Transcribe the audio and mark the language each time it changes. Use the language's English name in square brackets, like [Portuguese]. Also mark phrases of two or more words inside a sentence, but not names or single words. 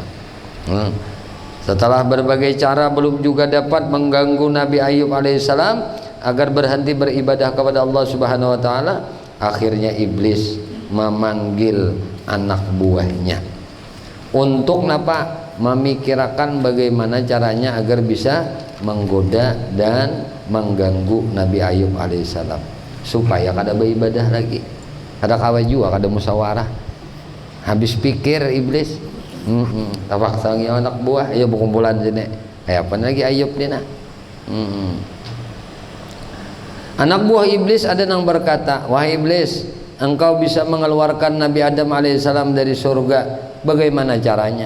[Indonesian] Setelah berbagai cara belum juga dapat mengganggu Nabi Ayub alaihissalam agar berhenti beribadah kepada Allah [Arabic] سبحانه وتعالى, [Indonesian] akhirnya iblis memanggil anak buahnya untuk memikirkan bagaimana caranya agar bisa menggoda dan mengganggu Nabi Ayub alaihissalam supaya kada beribadah lagi, [Banjar] kada kawa juga, kada musyawarah. [Indonesian] Habis pikir iblis, terpaksa anak buah, ayo berkumpulan sini. [Banjar] Apa lagi Ayub ni nak? [Indonesian] Anak buah iblis ada yang berkata, wahai iblis, engkau bisa mengeluarkan Nabi Adam alaihissalam dari surga, bagaimana caranya?